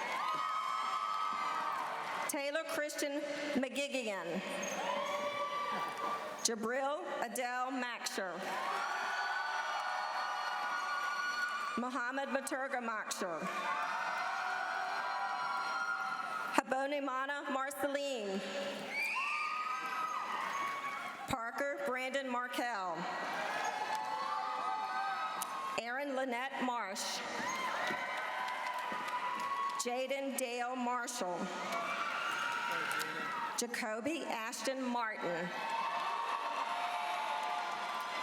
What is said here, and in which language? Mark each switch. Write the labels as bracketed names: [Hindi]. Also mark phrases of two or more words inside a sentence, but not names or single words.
[English] Taylor Christian McGigian. Jabril Adele Makshar. Muhammad Maturga Makshar. Habonimana Marceline. Parker Brandon Markell. Aaron Lynette Marsh. Jaden Dale Marshall. Jacoby Ashton Martin.